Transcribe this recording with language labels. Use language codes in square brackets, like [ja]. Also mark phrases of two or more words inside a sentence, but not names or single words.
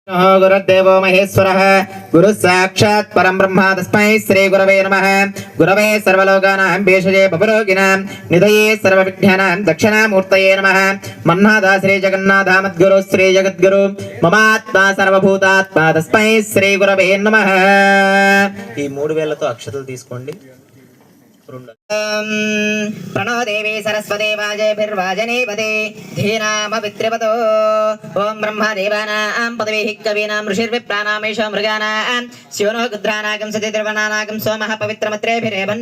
[sa] गुरुदेवो महेश्वरः गुरुः साक्षात् परं ब्रह्म तस्मै श्री गुरवे नमः। गुरवे सर्वलोकानां भेषजे भवरोगिणां निधये सर्वविघ्नानां दक्षिणामूर्तये नमः। मन्नाथ श्री जगन्नाथ मद्गुरु श्री जगद्गुरु ममात्मा सर्वभूतात्मा तस्मै श्री गुरवे नमः। [te] ఈ 3 వేలతో అక్షతలు తీసుకోండి। [sa] प्रणो देवी सरस्वती वाजेभिर्वाजनेपदे धीनाम पितृपदो ओं ब्रह्मदेवानां पदवीः कवीनां ऋषिर्विप्राणामेषो मृगाणां स्योनो गुद्रानागं सतिर्वनानागं सोमः पवित्रमत्रेभिरेवन्